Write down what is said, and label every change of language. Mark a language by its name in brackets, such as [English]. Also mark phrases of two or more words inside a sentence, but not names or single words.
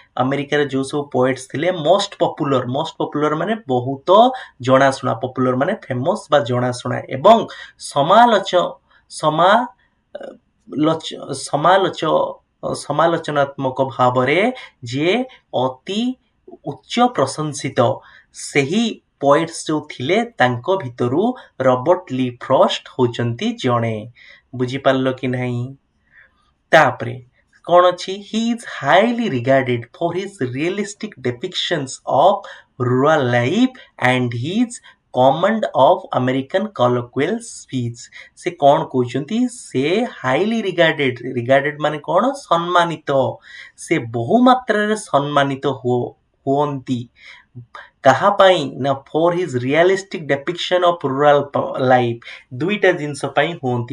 [English] most popular [Odia] ମାନେ ବହୁତ ଜଣାଶୁଣା, ପପୁଲାର ମାନେ ଫେମସ୍ ବା ଜଣାଶୁଣା, ଏବଂ ସମାଲୋଚନାତ୍ମକ ଭାବରେ ଯିଏ ଅତି ଉଚ୍ଚ ପ୍ରଶଂସିତ, ସେହି ପୋଏଟ୍ସ ଯେଉଁ ଥିଲେ ତାଙ୍କ ଭିତରୁ ରବର୍ଟ ଲି ଫ୍ରଷ୍ଟ ହଉଛନ୍ତି ଜଣେ। ବୁଝିପାରିଲ କି ନାହିଁ? ତାପରେ କ'ଣ ଅଛି? [English] he is highly regarded for his realistic depictions of rural life and his command of American colloquial speech। [Odia] ସେ କ'ଣ କହୁଛନ୍ତି? ସେ [English] highly regarded [Odia] ମାନେ କ'ଣ? ସମ୍ମାନିତ। ସେ ବହୁ ମାତ୍ରାରେ ସମ୍ମାନିତ ହୁଅନ୍ତି। କାହା ପାଇଁ ନା [English] for his realistic depiction of rural life. [Odia] ଦୁଇଟା ଜିନିଷ ପାଇଁ ହୁଅନ୍ତି।